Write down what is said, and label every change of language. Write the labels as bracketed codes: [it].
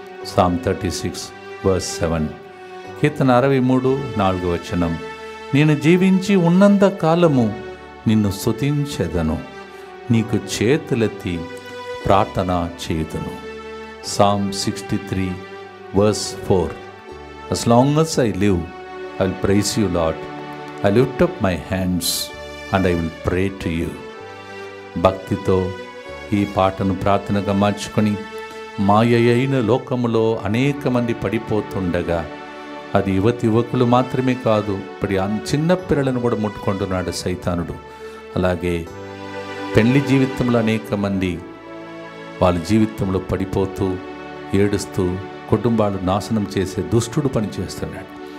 [en] Psalm 36 verse 7. [te] కీర్తన 63 వచనం. నేను జీవించి ఉన్నంత కాలము నిన్ను స్తుతించెదను, నీకు చేతులెత్తి ప్రార్థన చేయుదును. [en] Psalm 63 verse 4. As long as I live, I will praise you, Lord. I lift up my hands and I will pray to you. [te] భక్తితో ఈ పాటను ప్రార్థనగా మార్చుకొని మాయ అయిన లోకములో అనేక మంది పడిపోతుండగా, అది యువకులు మాత్రమే కాదు, ఇప్పుడు చిన్న పిల్లలను కూడా ముట్టుకుంటున్నాడు సైతానుడు. అలాగే పెళ్లి జీవితంలో అనేక మంది వాళ్ళ జీవితంలో పడిపోతూ ఏడుస్తూ కుటుంబాలు నాశనం చేసే దుష్టుడు పనిచేస్తున్నాడు.